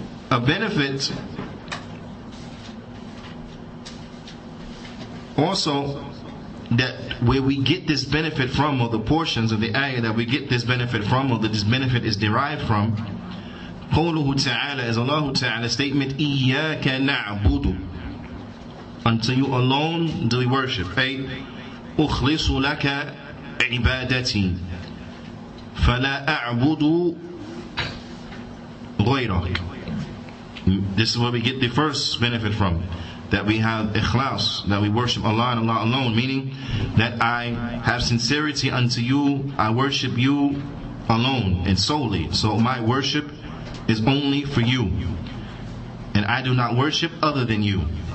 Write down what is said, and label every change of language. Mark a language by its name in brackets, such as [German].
[English] A benefit also, that where we get this benefit from, or the portions of the ayah that we get this benefit from, or that this benefit is derived from, [Arabic] قوله [English] ta'ala, is Allah Ta'ala's statement, [Arabic] إِيَّاكَ نَعْبُدُ, [English] unto you alone do we worship. [Arabic] أي أُخْلِصُ لَكَ عِبَادَتِي فَلَا أَعْبُدُ غَيْرَكَ. [English] This is where we get the first benefit from, that we have ikhlas, that we worship Allah and Allah alone, meaning that I have sincerity unto you, I worship you alone and solely. So my worship is only for you, and I do not worship other than you.